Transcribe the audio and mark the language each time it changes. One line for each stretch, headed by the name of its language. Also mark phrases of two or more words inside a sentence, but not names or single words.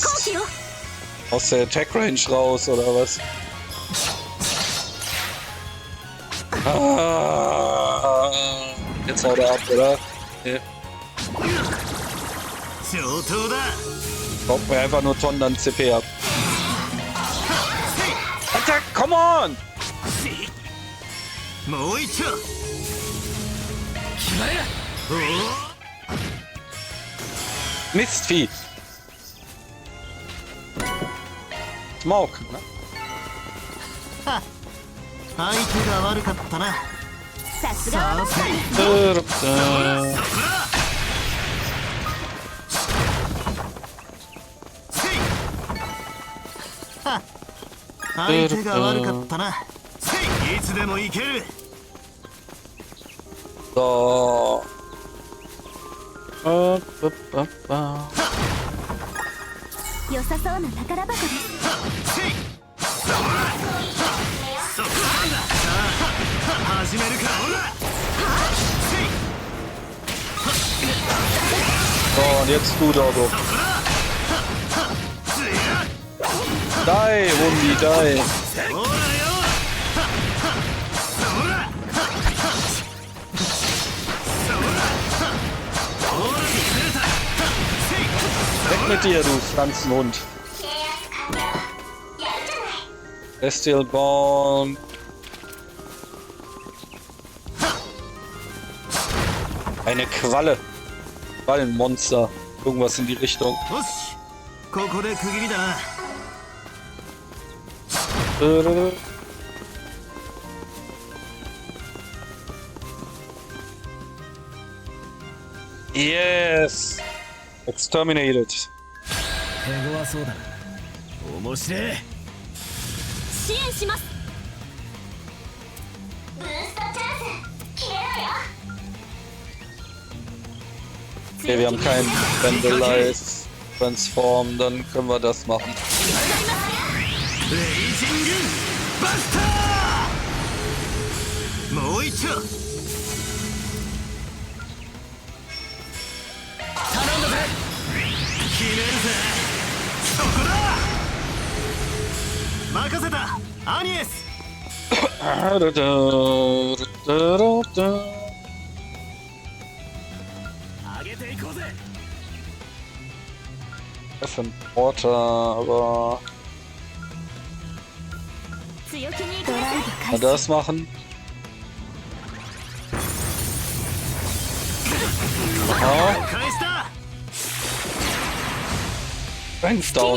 German: Aus der
English: Attack Range
German: raus oder was? Ah, jetzt haut er ab, oder? Okay. Braucht mir einfach nur Tonnen an CP ab.
English: Attack, come on! Mistvieh!
German: Smoke, ne?
Japanese: 相手が悪かったな。さすがは相手が悪かったな。いつでもいける。
German: So.
Japanese: 良さそうな宝箱です。始めるか。
German: So, und jetzt du, Doggo.
English: Die, Wundi, die.
German: Weg mit dir, du Pflanzenhund.
English: Bestial Born.
German: Eine Qualle. Quallenmonster. Irgendwas in die Richtung.
English: Yes! Exterminated.
Japanese: 手強そうだな。面白い。支援します。
German: Okay, wir haben kein
English: Vandalize Transform,
German: dann können wir das machen.
Japanese: もう一丁。頼んだぜ。決めるぜ。そこだ。任せたアニエス。上げていこうぜ。
German: F und Porter, aber das machen. Aha.
English: Ranks down.